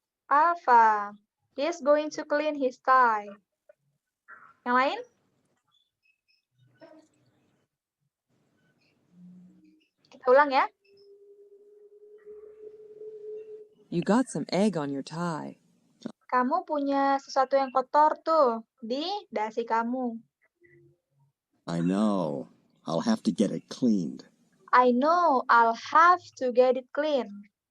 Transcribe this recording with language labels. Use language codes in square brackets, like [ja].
[en] Alpha. He is going to clean his tie. [id] Yang lain? Kita ulang ya. [en] You got some egg on your tie. [id] Kamu punya sesuatu yang kotor tuh di dasi kamu. [en] I know. I'll have to get it cleaned. I know, I'll have to get it clean.